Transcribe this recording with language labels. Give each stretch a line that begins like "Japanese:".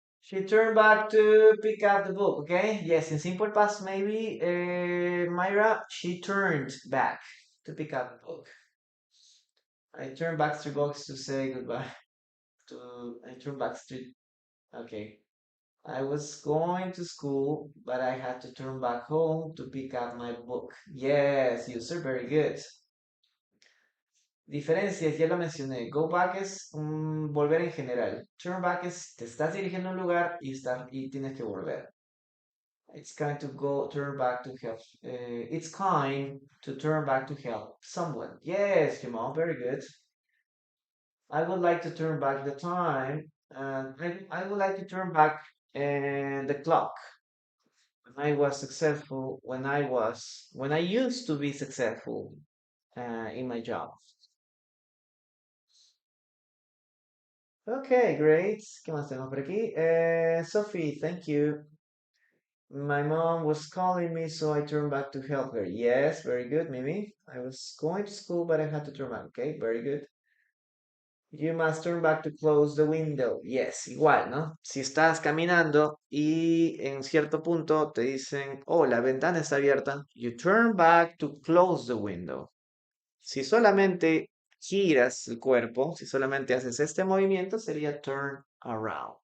English: She turned back to pick up the book, okay? Yes, in simple past, maybe, Myra, she turned back to pick up the book. I turned back to box to say goodbye. I turned back to, okay. I was going to school, but I had to turn back home to pick up my book. Yes, user, very good.
Spanish: Diferencias, ya lo mencioné. Go back es volver en general. Turn back es te estás dirigiendo a un lugar y tienes que volver.
English: It's kind to go turn back to help. It's kind to turn back to help someone. Yes, Jamal, very good. I would like to turn back the time. I would like to turn back the clock. When I was successful, when I used to be successful in my job. Okay, great.
Spanish: ¿Qué más tenemos por aquí?
English: Sophie, thank you. My mom was calling me, so I turned back to help her. Yes, very good, Mimi. I was going to school, but I had to turn back. Okay, very good. You must turn back to close the window.
Spanish: Yes, igual, ¿no? Si estás caminando y en cierto punto te dicen, oh, la ventana está abierta,
English: you turn back to close the window.
Spanish: Si solamente giras el cuerpo, si solamente haces este movimiento, sería turn around.